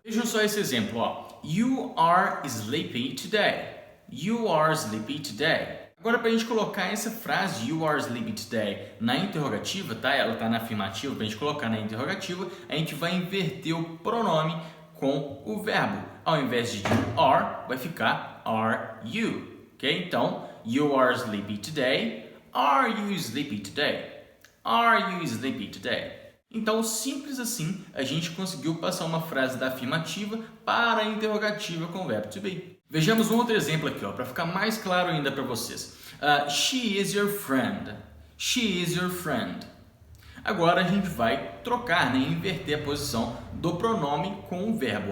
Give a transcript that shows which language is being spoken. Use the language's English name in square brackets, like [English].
[Portuguese] Vejam só esse exemplo, ó. [English] You are sleepy today. You are sleepy today. [Portuguese] Agora, para a gente colocar essa frase, [English] you are sleepy today, [Portuguese] na interrogativa, tá? Ela está na afirmativa, para a gente colocar na interrogativa, a gente vai inverter o pronome com o verbo. Ao invés de you are, vai ficar are you, ok? [English] Então, you are sleepy today, are you sleepy today? Are you sleepy today? [Portuguese] Então, simples assim, a gente conseguiu passar uma frase da afirmativa para a interrogativa com o verbo to be. Vejamos um outro exemplo aqui, para ficar mais claro ainda para vocês. [English] She is your friend. She is your friend. [Portuguese] Agora a gente vai trocar, né, inverter a posição do pronome com o verbo.